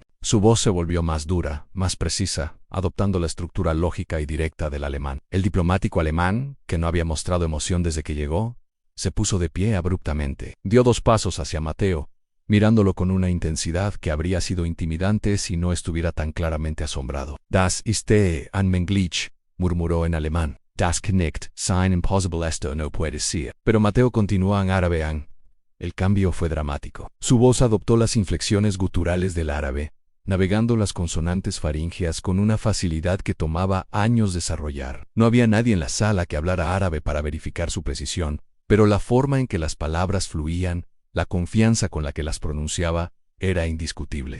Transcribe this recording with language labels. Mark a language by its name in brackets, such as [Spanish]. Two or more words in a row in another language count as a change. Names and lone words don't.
[Spanish] Su voz se volvió más dura, más precisa, adoptando la estructura lógica y directa del alemán. El diplomático alemán, que no había mostrado emoción desde que llegó, se puso de pie abruptamente. Dio 2 pasos hacia Mateo, mirándolo con una intensidad que habría sido intimidante si no estuviera tan claramente asombrado. [German] Das ist unmöglich, [Spanish] murmuró en alemán. [German] Das kann nicht sein, [Spanish] impossible esto no puede ser. Pero Mateo continuó en árabe. El cambio fue dramático. Su voz adoptó las inflexiones guturales del árabe, navegando las consonantes faríngeas con una facilidad que tomaba años desarrollar. No había nadie en la sala que hablara árabe para verificar su precisión, pero la forma en que las palabras fluían, la confianza con la que las pronunciaba, era indiscutible.